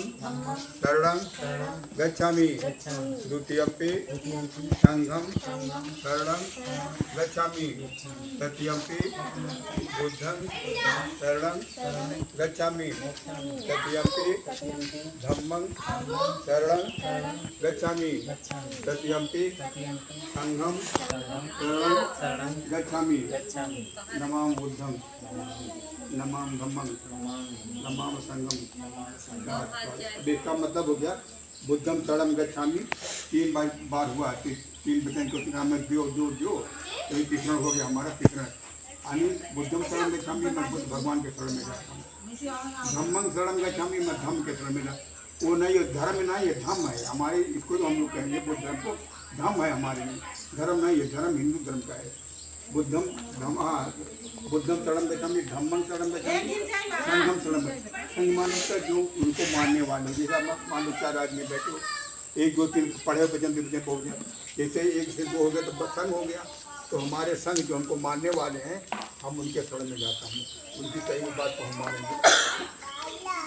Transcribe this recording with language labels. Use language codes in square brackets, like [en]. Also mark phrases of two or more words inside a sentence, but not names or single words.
[pi] शरणं गच्छामि द्वितीयंपि संघं शरणं गच्छामि तृतीयंपि बुद्धं शरणं गच्छामि तृतीयंपि धम्मं शरणं गच्छामि तृतीयंपि संघं शरणं गच्छामि। नमामि बुद्धं नमामि धम्मं नमामि संघं। [hi] अब इसका मतलब हो गया [pi] बुद्धं शरणं गच्छामि [hi] 3 बार हुआ, 3 वचन को नाम में जो तो ये तीसरा हो गया हमारा तीसरा। यानी [pi] बुद्धं शरणं गच्छामि [hi] मैं बुद्ध भगवान के शरण में जाता हूँ। [pi] धम्मं शरणं गच्छामि [hi] मैं धम्म के शरण में जाता। वो नहीं धर्म नहीं, ये धम्म है हमारे, इसको तो हम लोग कहेंगे बुद्ध धर्म को धम्म है हमारे लिए, धर्म नहीं, ये धर्म हिंदू धर्म का है। [pi] बुद्धम धम्म बुद्धम शरणं गच्छामि धम्मं शरणं गच्छामि संघं शरणं गच्छामि। [hi] संघ माने जो उनको मानने वाले, जैसे मान लो 4 आदमी बैठे, 1 2 3 पढ़े वचन पहुँच गया, जैसे 1 से 2 हो गया तो संघ हो गया। तो हमारे संघ जो हमको मानने वाले हैं, हम उनके शरण में जाता हूँ, उनकी कही हुई बात को हम मानेंगे।